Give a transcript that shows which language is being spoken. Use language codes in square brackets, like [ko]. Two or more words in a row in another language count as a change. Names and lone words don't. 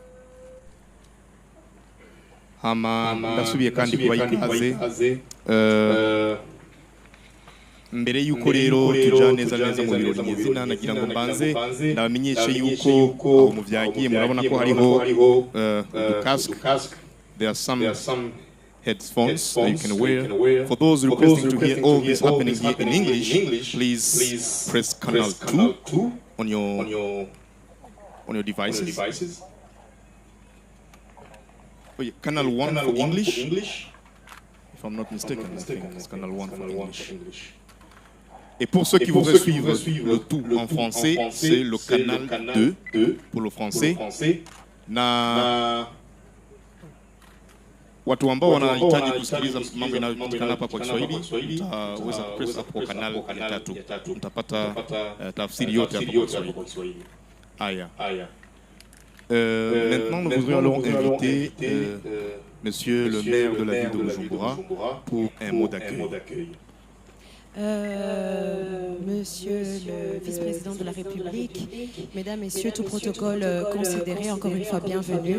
[rn] hama ndasubiye kandi kubaha ikaze mbere yuko rero tuja neza neza mu birori nyezina nagira ngo mbanze ndabamenyeshe yuko aho muvyagiye murabona ko hariho casque. [en] There are some headphones that you can wear. For those requesting to hear all this happening here in English, please press Canal 2 on your devices. Oh, yeah, Canal 1 for English. If I'm not mistaken, I think it's Canal 1 for English. [fr] Et pour ceux qui voudraient suivre le tout en français, c'est le Canal 2 pour le français. [sw] Watu ambao wanahitaji kusikiliza mambo yanayopatikana hapa kwa Kiswahili utaweza kupress hapo kwa kanali ya 3, mtapata tafsiri yote hapo kwa Kiswahili. Aya. [fr] Maintenant, nous voudrions inviter Monsieur le maire de la ville de Bujumbura pour un mot d'accueil. Monsieur le vice-président de la République, mesdames, messieurs, tout protocole considéré, encore une fois bienvenue.